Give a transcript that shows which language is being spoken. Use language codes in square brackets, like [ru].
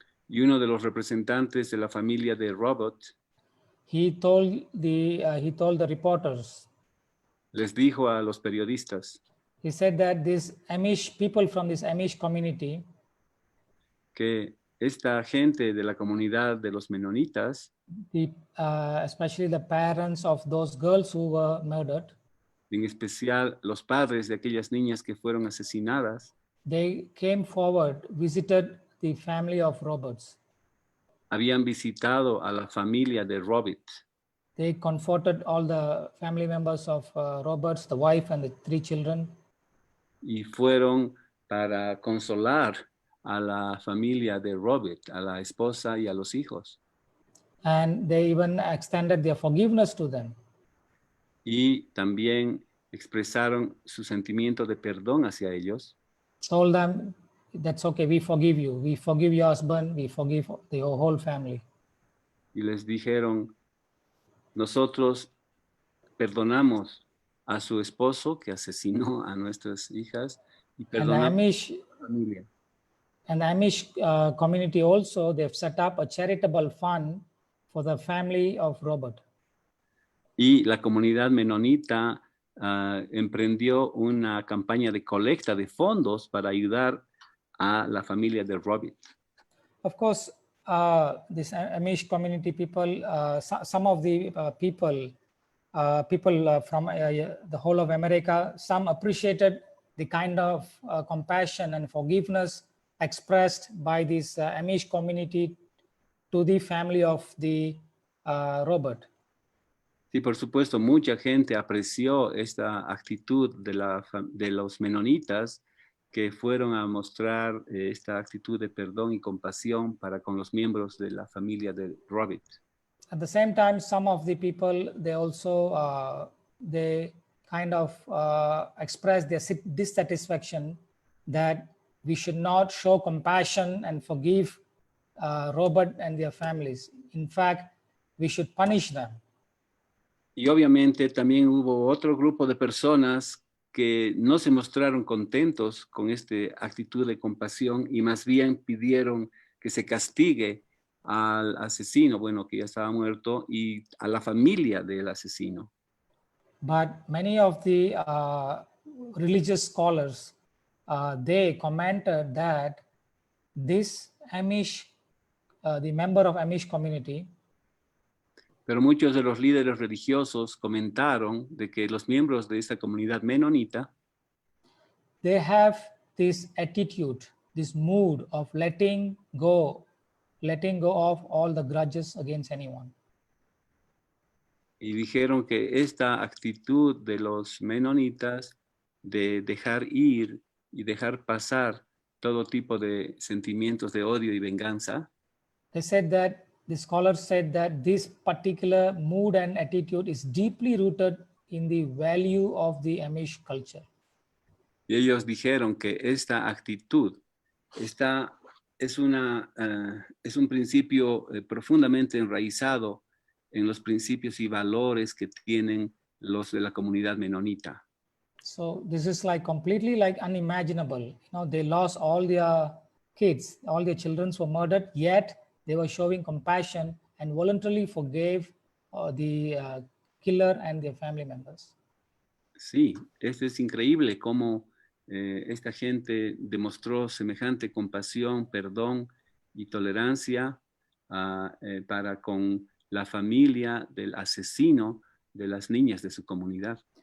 [es] Y uno de los representantes de la familia de Robert [en] he told the reporters, [es] les dijo a los periodistas [en] he said that these Amish people from this Amish community, [es] que esta gente de la comunidad de los menonitas, [en] especially the parents of those girls who were murdered, [es] en especial los padres de aquellas niñas que fueron asesinadas, [en] they came forward, visited the family of Roberts. [es] habían visitado a la familia de Robert. [en] They comforted all the family members of Roberts, the wife and the 3 children. [es] Y fueron para consolar a la familia de Robert, a la esposa y a los hijos. [en] And they even extended their forgiveness to them. [es] Y también expresaron su sentimiento de perdón hacia ellos. [en] Told them, that's okay, we forgive you. We forgive your husband, we forgive the whole family. [es] Y les dijeron, nosotros perdonamos a su esposo que asesinó a nuestras hijas y perdonamos a la familia. [en] And the Amish community also, they've set up a charitable fund for the family of Robert. [es] Y la comunidad menonita emprendió una campaña de colecta de fondos para ayudar a la familia de Robert. [en] Of course, this Amish community people, some of the people from the whole of America, some appreciated the kind of compassion and forgiveness expressed by this Amish community to the family of the Robert. [es] Sí, por supuesto, mucha gente apreció esta actitud de los menonitas que fueron a mostrar esta actitud de perdón y compasión para con los miembros de la familia de Robert. [en] At the same time, some of the people, they also they kind of expressed their dissatisfaction that we should not show compassion and forgive Robert and their families. In fact, we should punish them. [es] Y obviamente también hubo otro grupo de personas que no se mostraron contentos con esta actitud de compasión y más bien pidieron que se castigue al asesino, bueno, que ya estaba muerto, y a la familia del asesino. [en] But many of the religious scholars, they commented that this Amish, the member of Amish community, [es] pero muchos de los líderes religiosos comentaron de que los miembros de esta comunidad menonita, [en] they have this attitude, this mood of letting go letting go of all the grudges against anyone. [es] Y dijeron que esta actitud de los menonitas de dejar ir y dejar pasar todo tipo de sentimientos de odio y venganza, [en] They said that, the scholars said that this particular mood and attitude is deeply rooted in the value of the Amish culture. [es] y ellos dijeron que esta actitud es un principio profundamente enraizado en los principios y valores que tienen los de la comunidad menonita. [en] So this is like completely like unimaginable. You know, they lost all their kids, all their children were murdered, yet they were showing compassion and voluntarily forgave the killer and their family members. [es] Sí, esto es increíble cómo esta gente demostró semejante compasión, perdón y tolerancia para con la familia del asesino de las niñas de su comunidad.